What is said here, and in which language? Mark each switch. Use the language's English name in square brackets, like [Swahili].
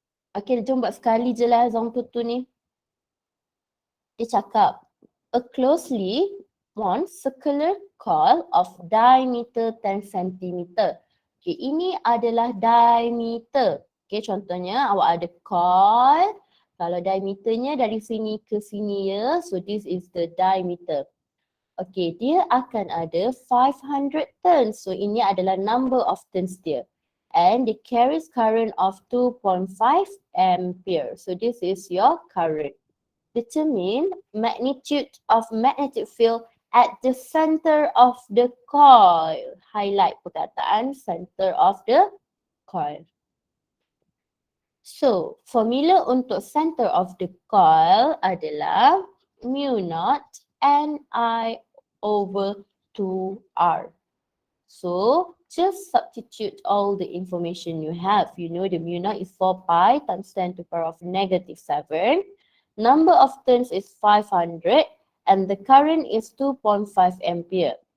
[Malay] Okay, jom buat sekali je lah example 2 ni. [English] Dia cakap, a closely wound circular coil of diameter 10 cm. [Malay] Okay, ini adalah diameter. Okay, contohnya awak ada coil. Kalau diameternya dari sini ke sini ya, [English] so this is the diameter. [Malay] Okay, dia akan ada 500 turns. So ini adalah number of turns dia. [English] And it carries current of 2.5 ampere. So this is your current. Determine magnitude of magnetic field at the center of the coil. [Malay] Highlight perkataan [English] center of the coil. [Malay] So, formula untuk [English] center of the coil [Malay] adalah mu naught Ni over 2R. [English] So, just substitute all the information you have. You know the mu naught is 4 pi times 10 to the power of negative 7. Number of turns is 500 and the current is 2.5 ampere.